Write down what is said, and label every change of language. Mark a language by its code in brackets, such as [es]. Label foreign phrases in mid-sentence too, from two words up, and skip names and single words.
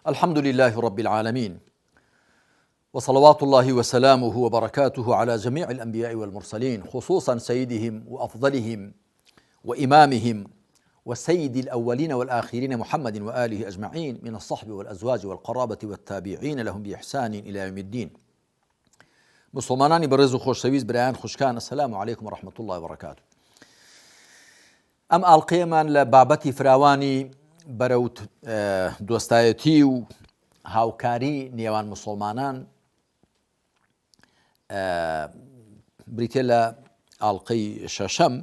[ar] الحمد لله رب العالمين، وصلوات الله وسلامه وبركاته على جميع الأنبياء والمرسلين، خصوصا سيدهم وأفضلهم وإمامهم وسيد الأولين والآخرين محمد وآله أجمعين من الصحب والأزواج والقرابة والتابعين لهم بإحسان إلى يوم الدين. [ckb] مسلمانانی بەڕێز و خۆشەویست برایان خوشکان، [ar] السلام عليكم ورحمة الله وبركاته. [ckb] ئەم ئاڵقەیەمان لە بابەتی فراوانی بەرەو دۆستایەتی و هاوکاری نێوان مسلمانان بریتێ لە ئاڵقەی شەشەم.